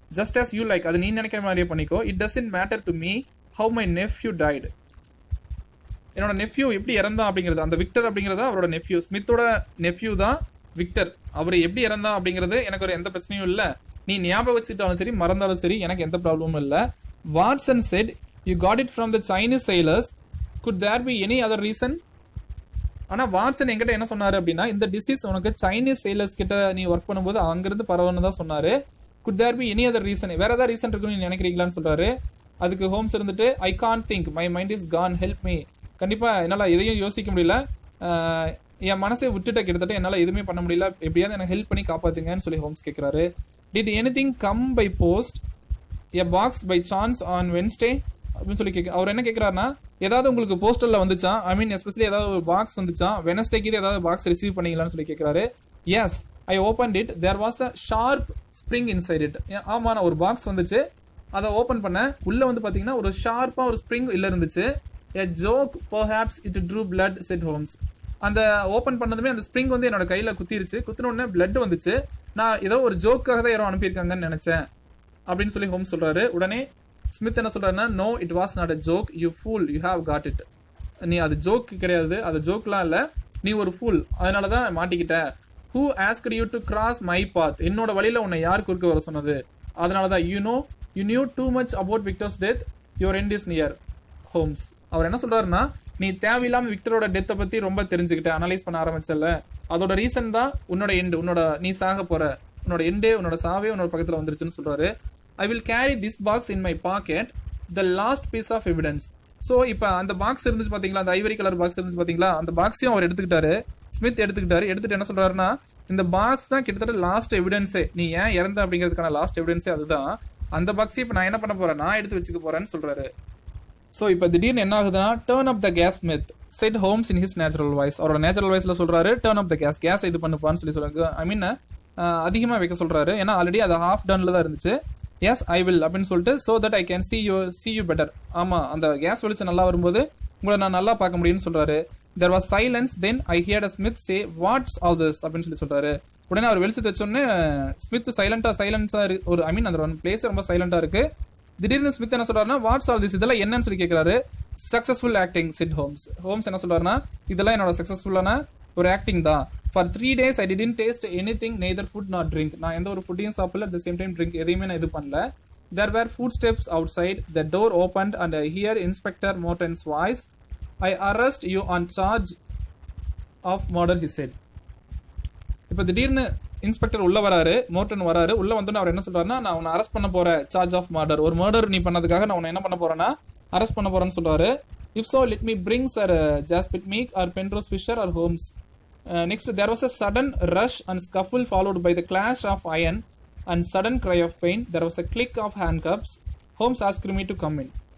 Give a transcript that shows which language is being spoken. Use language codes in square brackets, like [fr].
[en] Just as you like. [ta] அது நீ நினைக்கிற மாதிரியே பண்ணிக்கோ. [en] It doesn't matter to me how my nephew died. [ta] என்னோட நெஃப்யூ எப்படி இறந்தான் அப்படிங்கிறது, அந்த விக்டர் அப்படிங்கிறத அவரோட நெஃப்யூ, ஸ்மித்தோட நெஃப்யூ தான் விக்டர். அவர் எப்படி இறந்தான் அப்படிங்கிறது எனக்கு ஒரு எந்த பிரச்சனையும் இல்லை, நீ ஞாபகம் வச்சுட்டாலும் சரி மறந்தாலும் சரி எனக்கு எந்த ப்ராப்ளமும் இல்லை. [en] Watson said you got it from the Chinese sailors. could there be any other reason? [ta] ஆனா வாட்சன் என்கிட்ட என்ன சொன்னாரு அப்படின்னா, இந்த டிசீஸ் உனக்கு சைனீஸ் sailors கிட்ட நீ ஒர்க் பண்ணும்போது அங்கிருந்து பரவன்னு தான் சொன்னாரு. [en] could there be any other reason? [ta] வேற ஏதாவது ரீசன் இருக்குன்னு நீ நினைக்கிறீங்களான்னு சொல்றாரு. அதுக்கு ஹோம்ஸ் இருந்துட்டு, [en] I can't think, my mind is gone, help me. [ta] கண்டிப்பா என்னால எதையும் யோசிக்க முடியல, என் மனசை விட்டுட்ட, கிட்டத்தட்ட என்னால எதுவுமே பண்ண முடியல, எப்படியாவது எனக்கு ஹெல்ப் பண்ணி காப்பாத்துங்கன்னு சொல்லி ஹோம்ஸ் கேட்கிறாரு. [en] did anything come by post a box by chance on Wednesday [ta] அப்படின்னு சொல்லி அவர் என்ன கேட்கிறாருன்னா, ஏதாவது உங்களுக்கு போஸ்டர்ல வந்துச்சா, ஐ மீன் எஸ்பெஷலி ஏதாவது ஒரு பாக்ஸ் வந்துச்சா, வெனஸ்டேக்கு ஏதாவது பாக்ஸ் ரிசீவ் பண்ணீங்களான்னு சொல்லி கேட்கிறாரு. [en] Yes I opened it, there was a sharp spring inside it. [ta] ஆமா, நான் ஒரு பாக்ஸ் வந்துச்சு, அதை ஓபன் பண்ண, உள்ள வந்து பாத்தீங்கன்னா ஒரு ஷார்ப்பா ஒரு ஸ்ப்ரிங் இல்ல இருந்துச்சு. [en] a joke perhaps it drew blood, said Holmes. [ta] அந்த ஓபன் பண்ணதுமே அந்த ஸ்ப்ரிங் வந்து என்னோட கையில குத்திருச்சு, குத்தின உடனே பிளட் வந்துச்சு, நான் ஏதோ ஒரு ஜோக்காக தான் யாரோ அனுப்பியிருக்காங்கன்னு நினைச்சேன் அப்படின்னு சொல்லி ஹோம்ஸ் சொல்றாரு. உடனே ஸ்மித் என்ன சொல்றாருன்னா, [en] No it was not a joke, you fool, you have got it. [ta] நீ அது ஜோக் கிடையாது, அது ஜோக்லாம் இல்ல, நீ ஒரு ஃபூல், அதனாலதான் மாட்டிக்கிட்ட. [en] who asked you to cross my path? [ta] என்னோட வழியில உன்னை யார் குறுக்க வர சொன்னது? [en] அதனாலதான் you knew too much about Victor's death, your end is near. [ta] Holmes அவர் என்ன சொல்றாருன்னா, நீ தேவையில்லாம விக்டரோட டெத்தை பத்தி ரொம்ப தெரிஞ்சுக்கிட்ட, அனலைஸ் பண்ண ஆரம்பிச்சல, அதோட ரீசன் தான் உன்னோட எண்டு, நீ சாக போற, உன்னோட எண்டே, உன்னோட சாவே உன்னோட பக்கத்துல வந்துருச்சுன்னு சொல்றாரு. [en] I will carry this box in my pocket, the last piece of evidence. [ta] So இப்போ அந்த பாக்ஸ் இருந்துச்சு பாத்தீங்களா, அந்த ஐவரி கலர் பாக்ஸ் இருந்துச்சு பாத்தீங்களா, அந்த பாக்ஸையும் அவர் எடுத்துக்கிட்டாரு, ஸ்மித் எடுத்துட்டு என்ன சொல்றாருன்னா, இந்த பாக்ஸ் தான் கிட்டத்தட்ட லாஸ்ட் எவிடன்ஸே, நீ ஏன் இறந்த அப்படிங்கிறதுக்கான லாஸ்ட் எவிடன்ஸே அதுதான். அந்த பாக்ஸையும் இப்போ நான் என்ன பண்ண போறேன், நான் எடுத்து வச்சுக்க போறேன்னு சொல்றாரு. ஸோ இப்போ திடீர்னு என்ன ஆகுதுன்னா, [en] Turn up the gas Smith. said Holmes in his natural voice. [ta] அவரோட நேச்சுரல் வாய்ஸ்ல சொல்றாரு [en] turn off the gas [ta] இது பண்ணுப்பான்னு சொல்லி சொல்றாங்க. ஐ மீன் அதிகமாக வைக்க சொல்றாரு, ஏன்னா ஆல்ரெடி அது ஹாஃப் டன்ல தான் இருந்துச்சு. [en] yes I will [ta] அப்படின்னு சொல்லிட்டு [en] So that I can see you better. [ta] ஆமா, அந்த கேஸ் வெளிச்சம் நல்லா வரும்போது உங்களை நான் நல்லா பார்க்க முடியும்னு சொல்றாரு. [en] there was silence, then I heard a Smith say what's all this [ta] அப்படின்னு சொல்லி சொல்றாரு. உடனே அவர் வெளிச்சத்தை வச்சோடனே ஸ்மித் சைலண்டா ஒரு ஐ மீன் அந்த பிளேஸ் ரொம்ப சைலண்டா இருக்கு. திடீர்னு ஸ்மித் என்ன சொல்றாருன்னா [en] what's all this, [ta] இதெல்லாம் என்னன்னு சொல்லி கேட்கிறாரு. [en] Successful acting said Holmes. [ta] Holmes என்ன சொல்றாருன்னா இதெல்லாம் என்னோட சக்சஸ்ஃபுல்லான ஒரு ஆக்டிங் தான். [en] For 3 days I didn't taste anything, neither food nor drink. [ta] நான் எந்த ஒரு ஃபுட்டையும் சாப்பிடல, [en] at the same time drink [ta] எதையுமே நான் இது பண்ணல. [en] There were footsteps outside, the door opened and I hear Inspector Morton's voice. I arrest you on charge of murder, he said. [ta] இப்போ திடீர்னு இன்ஸ்பெக்டர் உள்ள வராரு, மோர்டன் வராரு. உள்ள வந்தோன்னு அவர் என்ன சொல்றாருன்னா நான் உன்னை அரெஸ்ட் பண்ண போறேன், [en] Charge of murder. [ta] ஒரு மர்டர் நீ பண்ணதுக்காக நான் உன்னை என்ன பண்ண போறேன்னா அரெஸ்ட் பண்ண போறேன்னு சொல்றாரு. [en] If so let me bring sir Jasper Meek or Penrose Fisher or Holmes. Next, there was a sudden rush and scuffle followed by the clash of iron and sudden cry of pain. There was a click of handcuffs. Holmes asked me to come in.